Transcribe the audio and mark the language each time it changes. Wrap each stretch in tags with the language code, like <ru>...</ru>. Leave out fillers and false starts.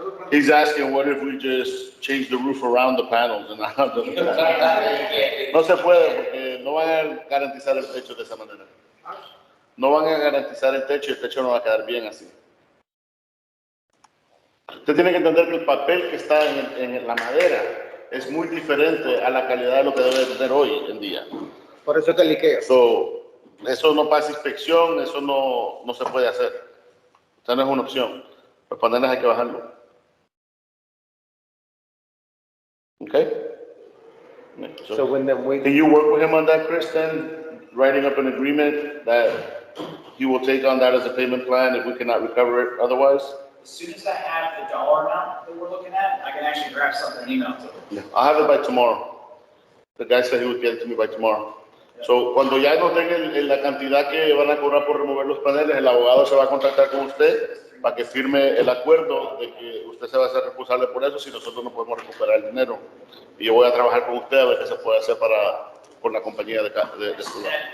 <en>He's asking, what if we just change the roof around the panels and not the...</en> <es>No se puede porque no van a garantizar el techo de esa manera. No van a garantizar el techo y el techo no va a quedar bien así. Usted tiene que entender que el papel que está en la madera es muy diferente a la calidad de lo que debe tener hoy en día. Por eso te liqueo. Eso no pasa inspección, eso no se puede hacer. O sea, no es una opción. Los paneles hay que bajarlo.</es> <en>Okay? So when Can you work with him on that, Chris, then? Writing up an agreement that he will take on that as a payment plan if we cannot recover it otherwise? As soon as I have the dollar amount that we're looking at, I can actually grab something and email to them. I'll have it by tomorrow. The guy said he would get it to me by tomorrow.</en> <es>So, cuando ya no tengan la cantidad que van a cobrar por remover los paneles, el abogado se va a contactar con usted para que firme el acuerdo de que usted se va a hacer responsable por eso si nosotros no podemos recuperar el dinero. Y yo voy a trabajar con usted a ver qué se puede hacer con la compañía de seguridad.</es>